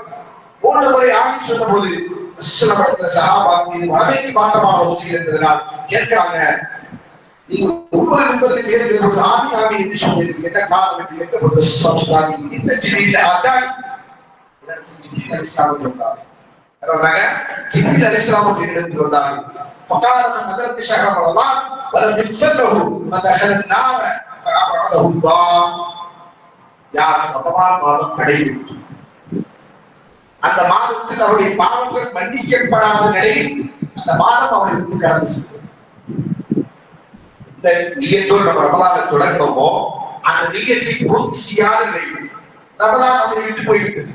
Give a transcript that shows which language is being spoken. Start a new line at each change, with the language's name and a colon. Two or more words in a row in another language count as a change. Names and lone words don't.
Tamil: 3 முறை ஆமீன் சொன்ன போது சஹாபாக்கள் வளமைக்கு மாற்றமாக ஒரு செய்தி என்பதனால் கேட்கிறாங்க, நீங்க ஒவ்வொரு நிமிடத்தில் ஏறுகிற போது ஆமி ஆமி என்று சொல்லியிருக்கீங்க, என்ன காரணம் என்று கேட்டபோது சொன்னாங்க, இந்த ஜிப்ரீல் அதான் ஜிப்ரீல் அலைஹிஸ்ஸலாம் வந்தார். ஜிப்ரீல் அலைஹிஸ்ஸலாம் இடத்தில் வந்தார்கள்.
Arabic: فقال من أدرك شهر رمضان ولم يغفر له فدخل النار فأبعده الله.
Tamil: யார் ரமலான் மாதம் அடைந்துவிட்டு அந்த மாதத்தில் அவருடைய பாவங்கள் மன்னிக்கப்படாத நிலையில் அந்த மாதம் அவர்களுக்கு கடந்து செல்லும். இந்த நியத்தோடு நம்ம ரமலானை தொடங்கணுமோ அந்த நியத்தை பூர்த்தி செய்யாத நிலையில் ரமலான் அதை விட்டு போய்விட்டது.